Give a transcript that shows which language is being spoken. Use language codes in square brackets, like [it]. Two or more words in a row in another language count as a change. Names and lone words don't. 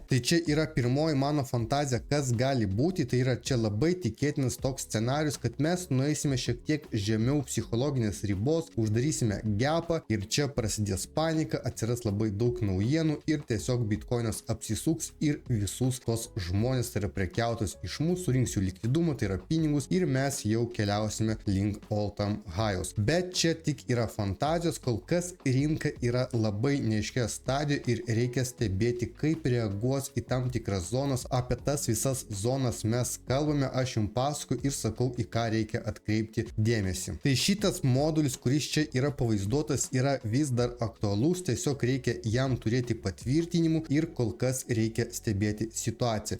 [lt] Tai čia yra pirmoji mano fantazija, kas gali būti, tai yra čia labai tikėtinas toks scenarius, kad mes nueisime šiek tiek žemiau psichologinės ribos, uždarysime gapą ir čia prasidės panika, atsiras labai daug naujienų ir tiesiog Bitcoinas apsisuks ir visus tos žmonės, tai yra prekiautos iš mūsų, surinks jų likvidumą, tai yra pinigus ir mes jau keliausime link [en] all-time highs. [lt] Bet čia tik yra fantazijos, kol kas rinka yra labai neaiškioje stadijoje ir reikia stebėti, kaip reaguos į tam tikras zonas. Apie tas visas zonas mes kalbame, aš jums pasakoju ir sakau, į ką reikia atkreipti dėmesį. Tai šitas modulis, kuris čia yra pavaizduotas, yra vis dar aktualus, tiesiog reikia jam turėti patvirtinimų ir kol kas reikia stebėti situaciją.